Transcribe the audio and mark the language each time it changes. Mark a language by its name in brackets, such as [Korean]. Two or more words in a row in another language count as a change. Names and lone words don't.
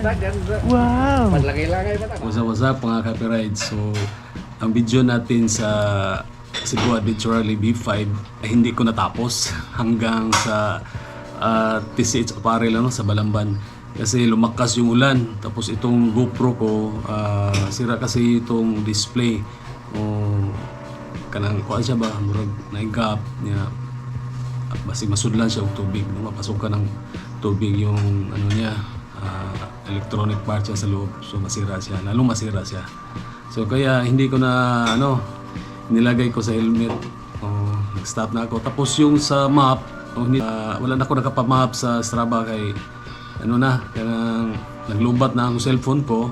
[Cebuano] Wow! Paglagay-lagay ba ta? [English] What's up mga copyright? [Filipino] So, ang video natin sa Cebu Adventure Rally B5 ay hindi ko natapos hanggang sa TCH Apparel sa Balamban. Kasi lumakas yung ulan. Tapos itong GoPro ko, sira kasi itong display. [Cebuano] Kanang kuha siya ba? Murag naigap niya. Basig masudlan siya og tubig. [Filipino] Mapasok ka ng tubig yung ano niya. [English] Electronic part [Filipino] siya sa loob, so masira siya, lalong masira siya. So kaya hindi ko na nilagay ko sa helmet. Nag-stop na ako. Tapos yung sa map, wala na ako nakapamap sa Strava [Cebuano] kay kanang naglubat na ang cellphone ko.